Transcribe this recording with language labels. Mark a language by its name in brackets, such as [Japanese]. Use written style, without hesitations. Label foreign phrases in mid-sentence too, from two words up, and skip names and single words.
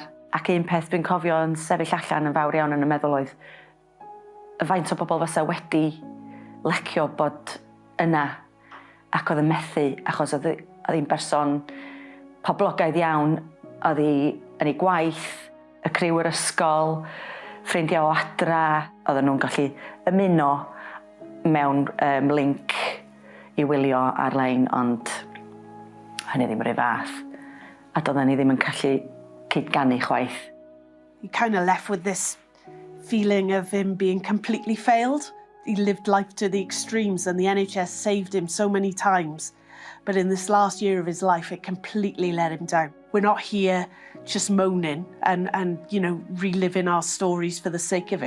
[Welsh] Ac un peth dwi'n cofio yn sefyll allan yn fawr iawn yn y meddwl oedd y faint o bobl fysa wedi lecio bod yna ac oedd yn methu achos oedd hi'n berson poblogaidd iawn, oedd hi yn ei gwaith, y criw yr ysgol, ffrindiau o adra, oedden nhw'n gallu ymuno mewn link i wylio ar-lein, ond hynny ddim yr un fath. A doedden ni ddim yn gallu cydganu chwaith. [English] You kind of left with this feeling of him being completely failed. He lived life to the extremes and the NHS saved him so many times. But in this last year of his life, it completely let him down. We're not here just moaning and you know, reliving our stories for the sake of it.